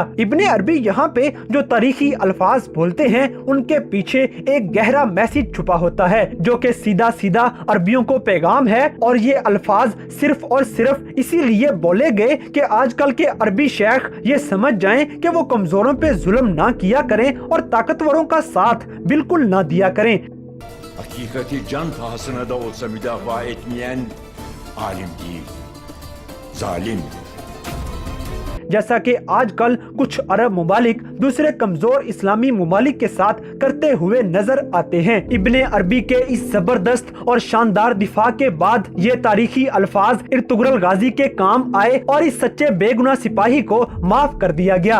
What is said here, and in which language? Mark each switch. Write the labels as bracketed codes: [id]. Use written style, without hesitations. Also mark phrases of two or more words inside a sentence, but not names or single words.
[ur] ابنِ عربی یہاں پہ جو تاریخی الفاظ بولتے ہیں ان کے پیچھے ایک گہرا میسج چھپا ہوتا ہے، جو کہ سیدھا سیدھا عربیوں کو پیغام ہے. اور یہ الفاظ صرف اور صرف اسی لیے بولے گئے کہ آج کل کے عربی شیخ یہ سمجھ جائیں کہ وہ کمزوروں پہ ظلم نہ کیا کریں اور طاقتوروں کا ساتھ بالکل نہ دیا کریں. [tr] Hakikati can pahasına da olsa müdafaa etmeyen alim değil, zalimdir. [ur] جیسا کہ آج کل کچھ عرب ممالک دوسرے کمزور اسلامی ممالک کے ساتھ کرتے ہوئے نظر آتے ہیں. ابنِ عربی کے اس زبردست اور شاندار دفاع کے بعد یہ تاریخی الفاظ ارطغرل غازی کے کام آئے اور اس سچے بےگناہ سپاہی کو معاف کر دیا گیا.